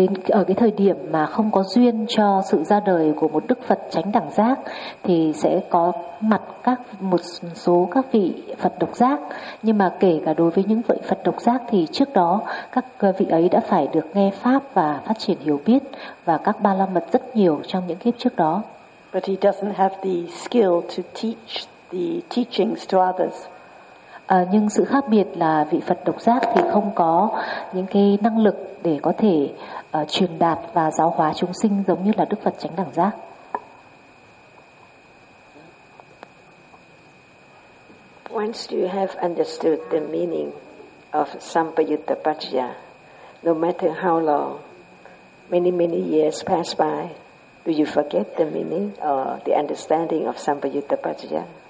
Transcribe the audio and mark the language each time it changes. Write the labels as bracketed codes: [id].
[vi] Ở cái thời điểm mà không có duyên cho sự ra đời của một Đức Phật Chánh Đẳng Giác thì sẽ có mặt các một số các vị Phật Độc Giác, nhưng mà kể cả đối với những vị Phật Độc Giác thì trước đó các vị ấy đã phải được nghe Pháp và phát triển hiểu biết và các ba la mật rất nhiều trong những kiếp trước đó. [en] But he doesn't have the skill to teach the teachings to others. [vi] Nhưng sự khác biệt là vị Phật Độc Giác thì không có những cái năng lực để có thể truyền đạt và giáo hóa chúng sinh giống như là Đức Phật Chánh Đẳng Giác. [en] Once you have understood the meaning of Sampayuttapaccaya, no matter how long, many many years pass by, do you forget the meaning or the understanding of Sampayuttapaccaya?